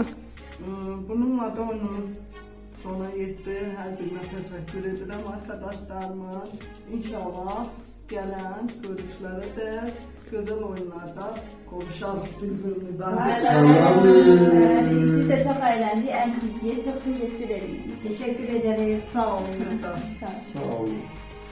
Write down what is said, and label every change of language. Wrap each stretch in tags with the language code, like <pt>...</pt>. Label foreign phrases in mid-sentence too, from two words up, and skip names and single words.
<az>Bununla da oyunumuz sona yetti. Hər birinə təşəkkür edirəm arkadaşlarıma. İnşallah gələn görüşlərə də gözəl oyunlarda qovuşarıq bir-birimizdən.</az> <tr>Biz de çok eğlendik. En çok teşekkür ederim. Teşekkür ederiz.</tr> <az>Sağ olun. Sağ olun.</az>